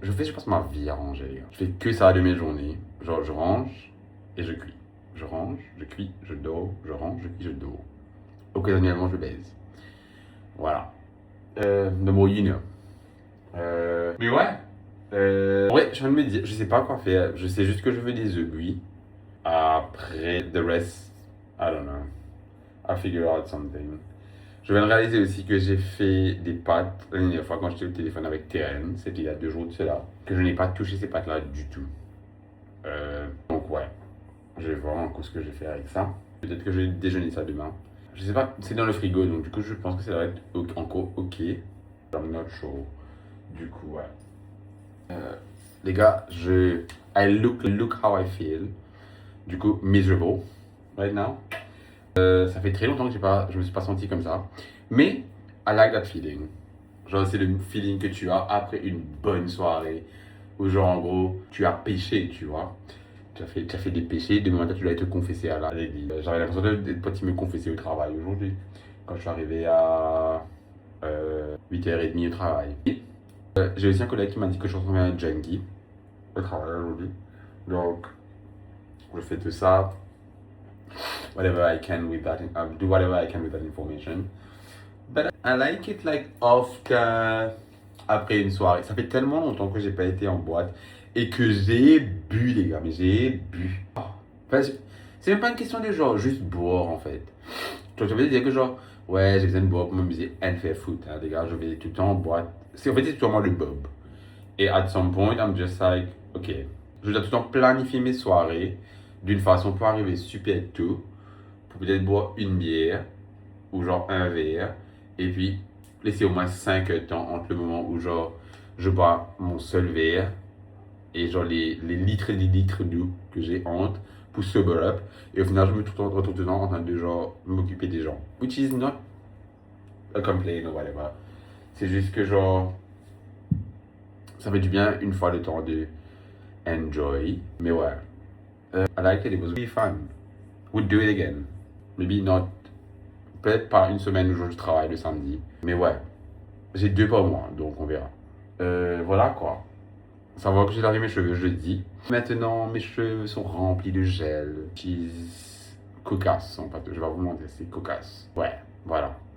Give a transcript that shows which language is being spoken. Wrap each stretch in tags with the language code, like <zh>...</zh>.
<fr>Je passe ma vie à ranger, les gars. Je fais que ça de mes journées. Genre, je range et je cuis. Je range, je cuis, je dors, je range, je cuis, je dors. Occasionnellement, je baise. Voilà. De mon</fr> <en>you know.</en> <fr>Mais ouais. Ouais, je viens de me dire, je sais pas quoi faire. Je sais juste que je veux des œufs bouillis.</fr> <en>Après, the rest, I don't know. I'll figure out something.</en> <fr>Je viens de réaliser aussi que j'ai fait des pâtes la dernière fois quand j'étais au téléphone avec Terren. C'était il y a 2 jours de cela. Que je n'ai pas touché ces pâtes-là du tout. Donc ouais. Je vais voir encore ce que je vais faire avec ça. Peut-être que je vais déjeuner ça demain. Je sais pas, c'est dans le frigo, donc du coup je pense que ça va être encore ok.</fr> <en>I'm not sure.</en> <fr>Du coup, ouais. Les gars,</fr> <en>I look how I feel.</en> <fr>Du coup,</fr> <en>miserable right now.</en> <fr>Ça fait très longtemps que je me suis pas senti comme ça. Mais,</fr> <en>I like that feeling.</en> <fr>Genre, c'est le feeling que tu as après une bonne soirée. Où genre, en gros, tu as péché, tu vois. Tu as fait des péchés, de moment tu dois te confesser à l'église. J'avais l'impression d'être parti me confesser au travail aujourd'hui. Quand je suis arrivé à 8h30 au travail. J'ai aussi un collègue qui m'a dit que je ressemblais à un junkie au travail aujourd'hui. Donc, je fais tout ça.</fr> <en>Whatever I can with that, do whatever I can with that information. But I like it like after,</en> <fr>après une soirée. Ça fait tellement longtemps que j'ai pas été en boîte et que j'ai bu, les gars, mais j'ai bu. Enfin, c'est même pas une question de genre juste boire en fait. Tu veux dire que genre, ouais, j'ai besoin de boire pour m'amuser et faire foot, hein, les gars, je vais tout le temps en boîte. En fait, c'est tout le temps le bob. Et</fr> <en>at some point, I'm just like, ok,</en> <fr>je dois tout le temps planifier mes soirées d'une façon pour arriver super tôt, pour peut-être boire une bière ou genre un verre, et puis laisser au moins 5 heures de temps entre le moment où genre je bois mon seul verre et genre les litres et les litres d'eau que j'ai entre pour</fr> <en>sober up,</en> <fr>et au final je me retrouve tout le temps en train de genre m'occuper des gens,</fr> <en>which is not a complaint or whatever.</en> <fr>C'est juste que genre ça fait du bien une fois le temps de enjoy. Mais ouais,</fr> <en>I liked it, it was really fun. Would do it again. Maybe not,</en> <fr>peut-être pas une semaine où je travaille le samedi. Mais ouais, j'ai 2 par mois, donc on verra. Voilà quoi. Savoir que j'ai lavé mes cheveux jeudi. Maintenant, mes cheveux sont remplis de gel. Cheese cocasse, en fait. Je vais vous mentir, c'est cocasse. Ouais, voilà.</fr>